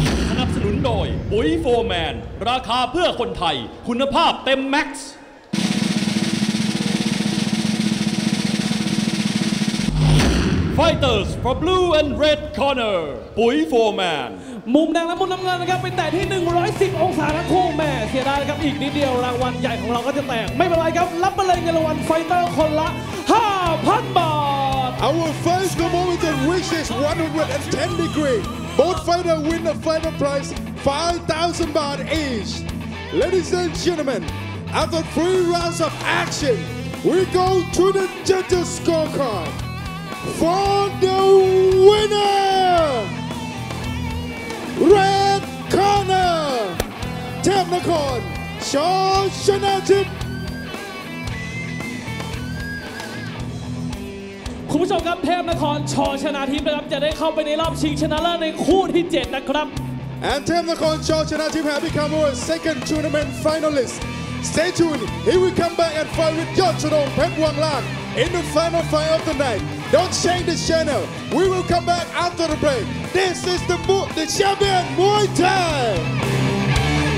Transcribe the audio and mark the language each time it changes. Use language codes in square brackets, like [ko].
[th] สนับสนุนโดยปุ๋ยโฟร์แมนราคาเพื่อคนไทยคุณภาพเต็มแม็กซ์ [en] Fighters for blue and red corner [th] ปุ๋ยโฟร์แมน มุมแดงและมุมน้ำเงินนะครับเป็นแต่ที่ 110 องศาทั้งคู่แม่เสียดายนะครับอีกนิดเดียวรางวัลใหญ่ของเราก็จะแตกไม่เป็นไรครับรับไปเลยเงินรางวัลไฟเตอร์คนละ 5,000 บาท [en] Our first thermometer reaches 110 degrees. Both fighters win the final prize 5,000 baht each. Ladies and gentlemen, after 3 rounds of action, we go to the judges' scorecard. For the winner, red corner, Temnakon, Shoshanatip. [th] คุณผู้ชมครับเทพนครชอชนาทิพย์นะครับจะได้เข้าไปในรอบชิงชนะเลิศในคู่ที่ 7 นะครับ [en] And Temnakon Shoshanatip have become our second tournament finalist. Stay tuned, he will come back and fight with Yotchadong Pet Wang Lang in the final fight of the night. Don't change the channel, we will come back after the break. This is the champion Muay Thai.